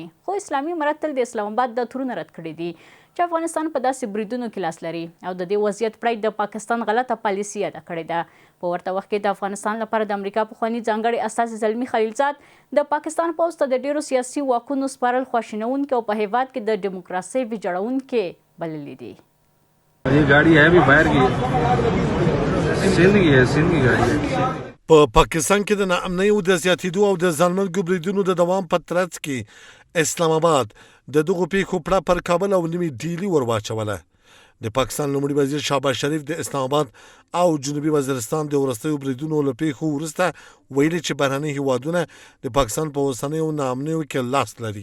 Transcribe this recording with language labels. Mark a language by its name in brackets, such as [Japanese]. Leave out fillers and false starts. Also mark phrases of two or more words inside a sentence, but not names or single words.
[Pashto] خو اسلامي امارت تل د اسلام آباد د تورونه رد کړي دي چې افغانستان په داسې بریدونو کې لاس لري او د دې وضعیت پړی د پاکستان غلطه پالیسي ادا کړې ده. په ورته وخت کې د افغانستان لپاره د امریکا پخواني ځانګړي استازي زلمي خلیلزاد د پاکستان پوځ ته د ډیرو سیاسي واکونو سپارل خواشینونکي او په هیواد کې د ډیموکراسۍ ویجاړونکي بللي دي. [Urdu] یہ گاڑی ہے بھی باہر کی سندھ کی گاڑی ہے. [Pashto] په پاکستان کې د ناامنۍ او د زیاتېدو او د ځانمرګو بریدونو د دوام په ترڅ کې اسلام آباد د دغو پیښو پړه پر کابل او نیمې ډیلي ور واچوله. د پاکستان لومړي وزیر شهباز شریف د اسلام آباد او جنوبي وزیرستان د وروستیو بریدونو له پیښو وروسته ویلي چې بهرني هیوادونه د پاکستان په اوسنیو ناامنیو کې لاس لري.